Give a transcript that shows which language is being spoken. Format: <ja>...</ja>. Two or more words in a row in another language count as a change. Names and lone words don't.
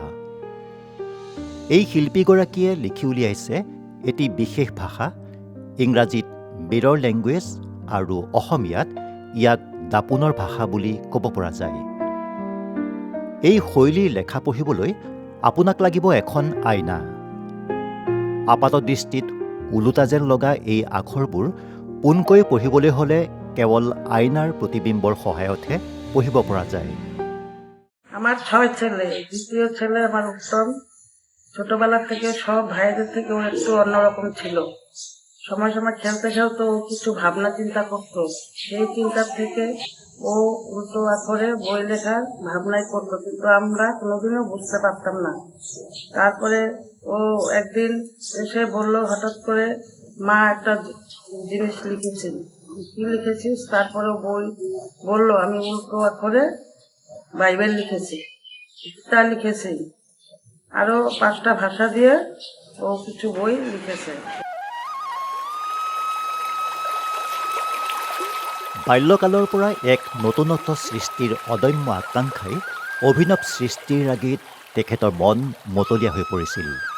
<as>এই শিল্পীগৰাকীয়ে লিখি উলিয়াইছে এটি বিশেষ ভাষা, ইংৰাজীত</as> <en>mirror language</en> <as>আৰু অসমীয়াত ইয়াক দাপোনৰ ভাষা বুলি ক'ব পৰা যায়। এই শৈলীৰ লেখা পঢ়িবলৈ আপোনাক লাগিব এখন আইনা। আপাতদৃষ্টিত ওলোটা যেন লগা এই আখৰবোৰ পোনকৈ পঢ়িবলৈ হ'লে কেৱল আইনাৰ প্ৰতিবিম্বৰ সহায়তহে পঢ়িব পৰা যায়।</as> <bn>আমার 6 ছেলে, দ্বিতীয় ছেলে আমার উত্তম। ছোটবেলা থেকে সব ভাইদের থেকে ও একটু অন্যরকম ছিল। সময় সময় খেলতে খেলতে ও কিছু ভাবনা চিন্তা করতো। সেই চিন্তার থেকে ও উল্টো আখরে বই লেখার ভাবনাই করতো, কিন্তু আমরা কোনোদিনও বুঝতে পারতাম না। তারপরে ও একদিন এসে বললো হঠাৎ করে, মা একটা জিনিস লিখেছি। কি লিখেছিস? তারপরে বই বললো আমি উল্টো আখরে বাইবেল লিখেছি, গীতা লিখেছি, আরো 5টা ভাষা দিয়ে ও কিছু বই লিখেছে।</bn> <as>বাল্যকালৰ পৰা এক নতুনত্ব সৃষ্টিৰ অদম্য আকাংক্ষাই অভিনৱ সৃষ্টিৰ ৰাগীত তেখেতৰ মন মতলীয়া হৈ পৰিছিল।</as>